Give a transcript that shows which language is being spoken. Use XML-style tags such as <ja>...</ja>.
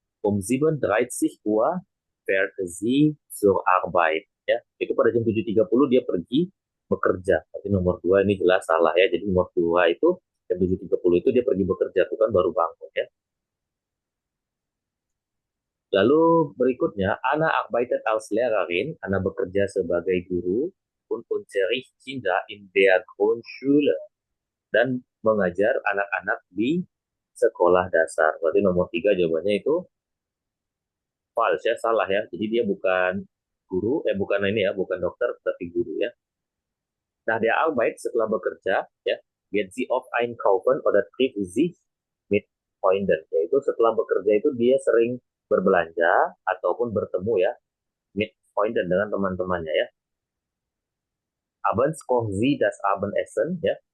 <de>Um 7.30 Uhr fährt sie zur Arbeit ya.</de> <id>Itu pada jam 7.30 dia pergi bekerja. Tapi nomor 2 ini jelas salah ya. Jadi nomor 2 itu jam 7.30 itu dia pergi bekerja, bukan baru bangun ya.</id> <de>Lalu berikutnya, Anna arbeitet als Lehrerin.</de> <id>Anna bekerja sebagai guru</id> <de>und unterrichtet Kinder in der Grundschule</de> <id>dan mengajar anak-anak di sekolah dasar. Berarti nomor 3 jawabannya itu false ya, salah ya. Jadi dia bukan guru, bukan ini ya, bukan dokter, tapi guru ya. Nah, dia Arbeit setelah bekerja ya,</id> <de>geht sie oft einkaufen oder trifft sich mit Freunden.</de> <id>Yaitu setelah bekerja itu dia sering berbelanja ataupun bertemu ya, mit Freunden dengan teman-temannya ya.</id> <de>Abends kocht sie das Abendessen ya.</de>